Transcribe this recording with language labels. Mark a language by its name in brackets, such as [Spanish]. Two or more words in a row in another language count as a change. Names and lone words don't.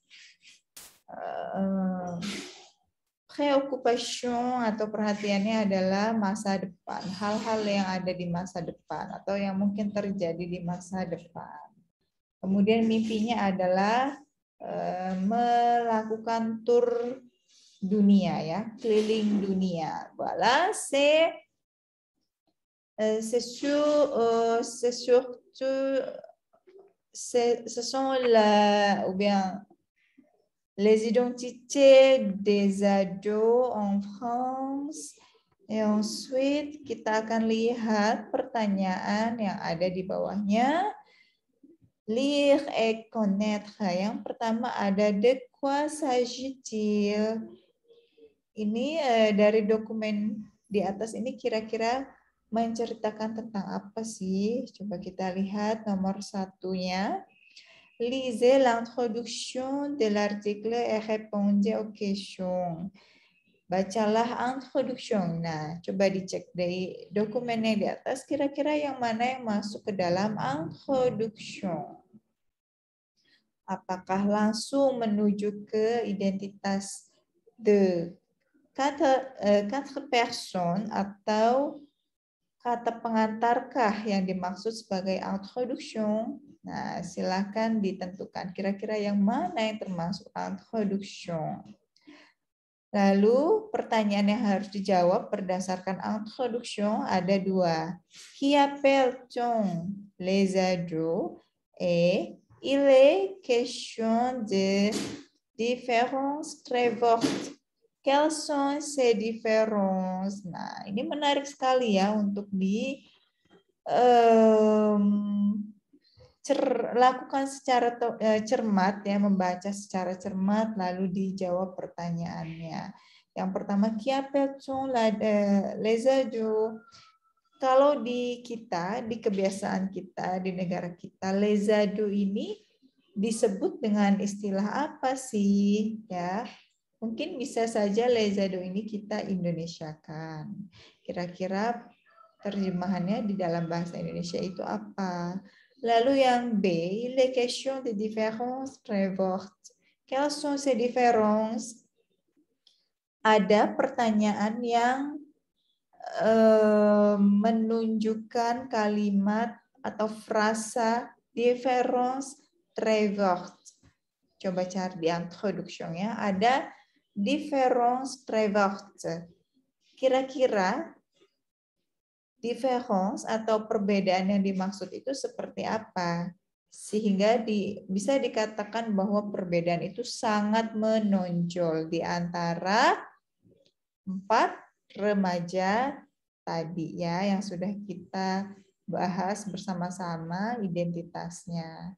[Indonesian] Preoccupation atau perhatiannya adalah masa depan, hal-hal yang ada di masa depan atau yang mungkin terjadi di masa depan. Kemudian mimpinya adalah melakukan tur dunia ya, keliling dunia. [French] Voilà, c'est surtout ce sont les identités des ados en France. Et ensuite [Indonesian] kita akan lihat pertanyaan yang ada di bawahnya. [French] Lire et connaître. [Indonesian] Yang pertama ada [French] de quoi s'agit-il? [Indonesian] Ini dari dokumen di atas ini kira-kira menceritakan tentang apa sih? Coba kita lihat nomor satunya. [French] Lisez l'introduction de l'article et répondez aux questions. [Indonesian] Bacalah introduction. Nah, coba dicek dari dokumen yang di atas, kira-kira yang mana yang masuk ke dalam introduction. Apakah langsung menuju ke identitas [French] de quatre personnes [Indonesian] atau kata pengantarkah yang dimaksud sebagai introduction? Nah, silakan ditentukan kira-kira yang mana yang termasuk introduction. Lalu pertanyaan yang harus dijawab berdasarkan introduction ada dua. [French] Qui appelle-t-on les ados? Et il est question de différences très fortes. Quelles sont ces différences? [Indonesian] Nah, ini menarik sekali ya untuk lakukan secara cermat ya, membaca secara cermat lalu dijawab pertanyaannya. Yang pertama, [French] qui appelle-t-on les ados? [Indonesian] Kalau di kita, di kebiasaan kita, di negara kita, [French] les ados [Indonesian] ini disebut dengan istilah apa sih? Ya, mungkin bisa saja [French] les ados [Indonesian] ini kita Indonesiakan. Kira-kira terjemahannya di dalam bahasa Indonesia itu apa? Lalu yang [French] B, les questions de différences très fortes. Quelles sont ces différences? [Indonesian] Ada pertanyaan yang menunjukkan kalimat atau frasa [French] différence très forte. [Indonesian] Coba cari di introduction-nya, ada [French] différence très forte. [Indonesian] Kira-kira difference atau perbedaan yang dimaksud itu seperti apa? Sehingga bisa dikatakan bahwa perbedaan itu sangat menonjol di antara 4 remaja tadi ya yang sudah kita bahas bersama-sama identitasnya.